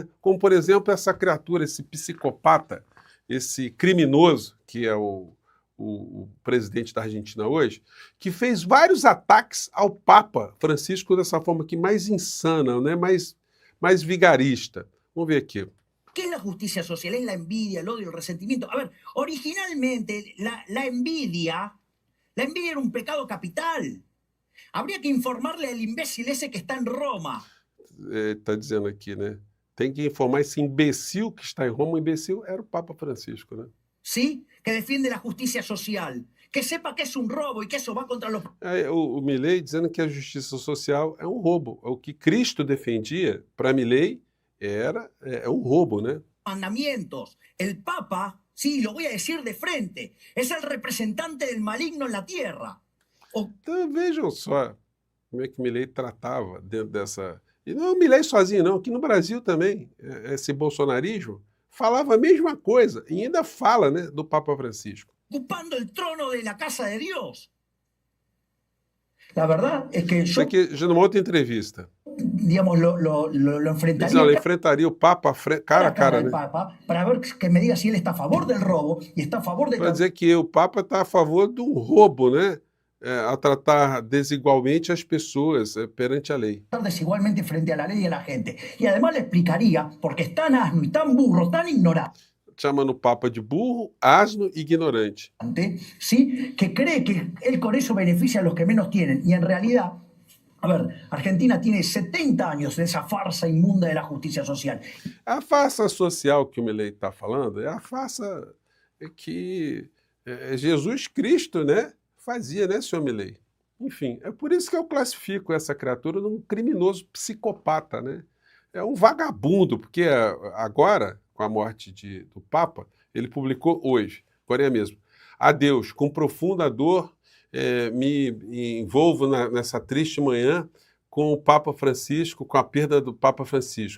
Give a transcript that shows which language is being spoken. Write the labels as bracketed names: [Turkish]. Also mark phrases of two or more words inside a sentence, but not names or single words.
[Portuguese] Como, por exemplo, essa criatura, esse psicopata, esse criminoso, que é o presidente da Argentina hoje, que fez vários ataques ao Papa Francisco dessa forma aqui mais insana, né? mais vigarista. Vamos ver aqui. [Spanish] ¿Qué es la justicia social? Es la envidia, el odio, el resentimiento. A ver, originalmente la envidia era un pecado capital. Habría que informarle al imbécil ese que está en Roma. [Portuguese] Está dizendo aqui, né? Tem que informar esse imbecil que está em Roma. O imbecil era o Papa Francisco, né? [Spanish] ¿Sí? Que defiende la justicia social. Que sepa que es un robo y que eso va contra los... [Portuguese] O Milei dizendo que a justiça social é um roubo. O que Cristo defendia, para Milei, é um roubo, né? [Spanish] mandamientos. El Papa, sí, lo voy a decir de frente, es el representante del maligno en la tierra. [Portuguese] Então vejam só como é que Milei tratava dentro dessa... E não é o Milei sozinho, não. Aqui no Brasil também, esse bolsonarismo falava a mesma coisa, e ainda fala, né, do Papa Francisco. [Spanish] Ocupando el trono de la casa de Dios. La verdad es que [Portuguese] Isso aqui, já numa outra entrevista. [Spanish] Digamos, lo enfrentaría. [Portuguese] Ela enfrentaria o Papa cara a cara, né? [Spanish] Papa, para ver que me diga si él está a favor del robo y está a favor de... [Portuguese] Para dizer que o Papa está a favor de um roubo, né? A tratar desigualmente as pessoas perante a lei. [Spanish] Desigualmente frente a la ley y a la gente. Y además le explicaría, porque es tan asno y tan burro, tan ignorante, [Portuguese] chamando o Papa de burro, asno e ignorante. [Spanish] ¿sí? Que cree que él con eso beneficia a los que menos tienen. Y en realidad, a ver, Argentina tiene 70 años de esa farsa inmunda de la justicia social. [Portuguese] A farsa social que o Milei está falando é a farsa que Jesus Cristo, né, fazia, né, senhor Milei? Enfim, é por isso que eu classifico essa criatura num criminoso psicopata, né? É um vagabundo, porque agora, com a morte do Papa, ele publicou hoje, agora mesmo, adeus, com profunda dor, me envolvo nessa triste manhã com o Papa Francisco, com a perda do Papa Francisco.